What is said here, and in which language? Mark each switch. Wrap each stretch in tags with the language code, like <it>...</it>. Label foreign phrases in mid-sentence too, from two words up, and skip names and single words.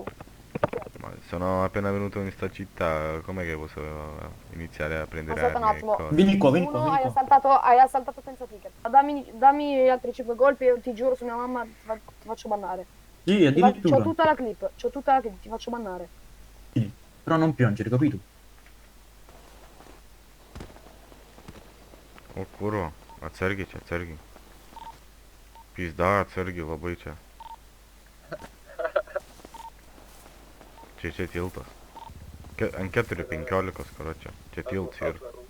<it>Ma sono appena venuto in sta città, com'è che posso iniziare a prendere Aspetta un armi e attimo. cose? Vieni qua, vieni qua, Uno vieni hai qua. assaltato senza ticket. Dammi gli altri 5 colpi e ti giuro su mia mamma ti faccio bannare. Sì, C'ho addirittura. tutta la clip, ti faccio bannare. Tieni. Però non piangere, capito?</it> <lt>O kurva, atsargiai čia, atsargiai. Pizda, atsargiai labai čia. Čia tiltas. Ant 4:15, karočią. Čia tiltas ir...</lt>